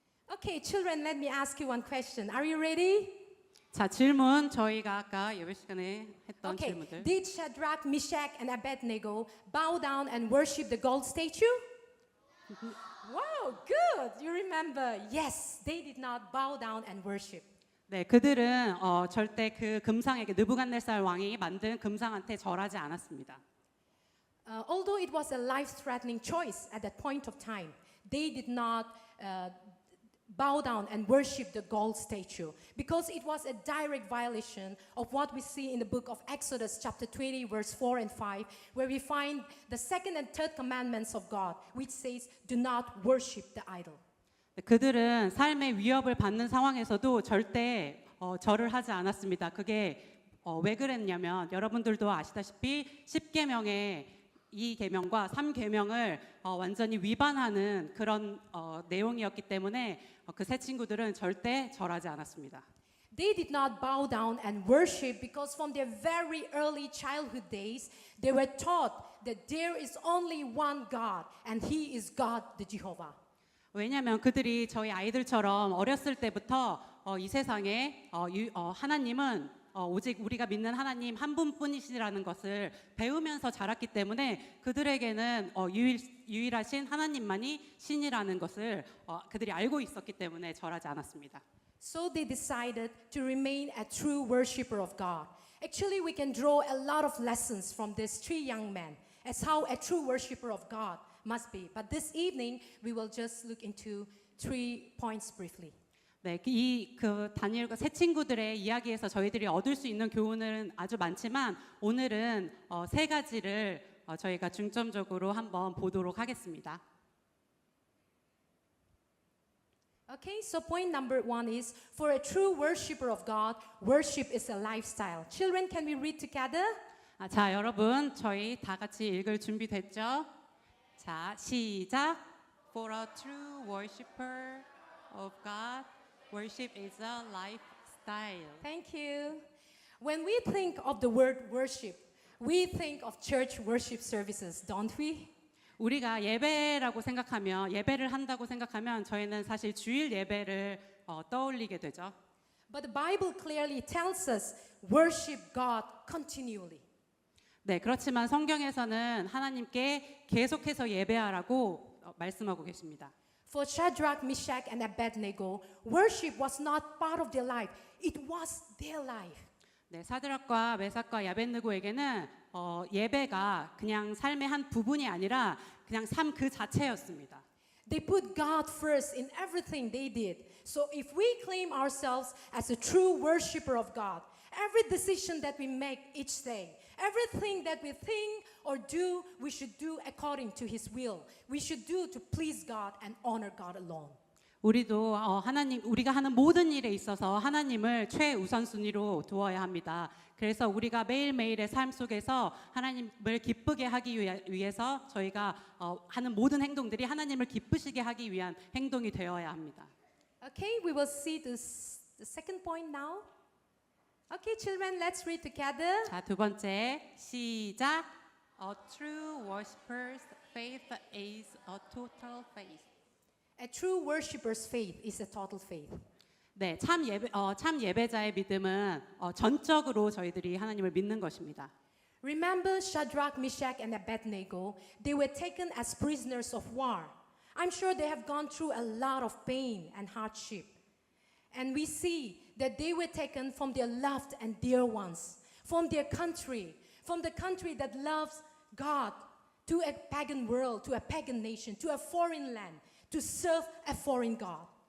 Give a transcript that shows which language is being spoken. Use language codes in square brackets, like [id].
[en] Okay, children, let me ask you one question. Are you ready? [ko] 자, 질문 저희가 아까 예배 시간에 했던 [en] Okay, [ko] 질문들. [en] did Shadrach, Meshach, and Abednego bow down and worship the gold statue? Wow, good. You remember. Yes, they did not bow down and worship. [ko] 네, 그들은 절대 그 금상에게 느부갓네살 왕이 만든 금상한테 절하지 않았습니다. [en] Although it was a life-threatening choice at that point of time, they did not bow down and worship the gold statue because it was a direct violation of what we see in the book of Exodus chapter 20 verse 4 and 5 where we find the second and third commandments of God which says do not worship the idol. [ko] 그들은 삶의 위협을 받는 상황에서도 절대 절을 하지 않았습니다. 그게 왜 그랬냐면 여러분들도 아시다시피 10계명의 2계명과 3계명을 완전히 위반하는 그런 내용이었기 때문에 그 세 친구들은 절대 절하지 않았습니다. [en] They did not bow down and worship because from their very early childhood days they were taught that there is only one God and He is God the Jehovah. [ko] 왜냐하면 그들이 저희 아이들처럼 어렸을 때부터 이 세상에 하나님은 오직 우리가 믿는 하나님 한 분뿐이시라는 것을 배우면서 자랐기 때문에 그들에게는 유일하신 하나님만이 신이라는 것을 그들이 알고 있었기 때문에 절하지 않았습니다. [en] So they decided to remain a true worshiper of God. Actually, we can draw a lot of lessons from these three young men as how a true worshiper of God must be. But this evening, we will just look into 3 points briefly. [ko] 네, 그 다니엘과 세 친구들의 이야기에서 저희들이 얻을 수 있는 교훈은 아주 많지만 오늘은 세 가지를 저희가 중점적으로 한번 보도록 하겠습니다. [en] Okay, so point number 1 is for a true worshiper of God, worship is a lifestyle. Children, can we read together? [ko] 자, 여러분, 저희 다 같이 읽을 준비 됐죠? 자, 시작. [en] For a true worshiper of God, worship is a lifestyle. Thank you. When we think of the word worship, we think of church worship services, don't we? [ko] 우리가 예배라고 생각하면 예배를 한다고 생각하면 저희는 사실 주일 예배를 떠올리게 되죠. [en] But the Bible clearly tells us worship God continually. [ko] 네, 그렇지만 성경에서는 하나님께 계속해서 예배하라고 말씀하고 계십니다. [en] For Shadrach, Meshach, and Abednego, worship was not part of their life. It was their life. [ko] 네, 사드락과 메삭과 야벳느고에게는 예배가 그냥 삶의 한 부분이 아니라 그냥 삶 그 자체였습니다. [en] They put God first in everything they did. So if we claim ourselves as a true worshiper of God, every decision that we make each day, everything that we think or do, we should do according to His will. We should do to please God and honor God alone. [ko] 우리도 우리가 하는 모든 일에 있어서 하나님을 최우선순위로 두어야 합니다. 그래서 우리가 매일매일의 삶 속에서 하나님을 기쁘게 하기 위해서 저희가 하는 모든 행동들이 하나님을 기쁘시게 하기 위한 행동이 되어야 합니다. [en] Okay, we will see the second point now. Okay, children, let's read together. [ko] 자, 두 번째 시작. [en] A true worshiper's faith is a total faith. A true worshiper's faith is a total faith. [ko] 네, 참 예배자의 믿음은 전적으로 저희들이 하나님을 믿는 것입니다. [en] Remember Shadrach, Meshach, and Abednego? They were taken as prisoners of war. I'm sure they have gone through a lot of pain and hardship. And we see that they were taken from their loved and dear ones, from their country, from the country that loves God, to a pagan world, to a pagan nation, to a foreign land, to serve a foreign God.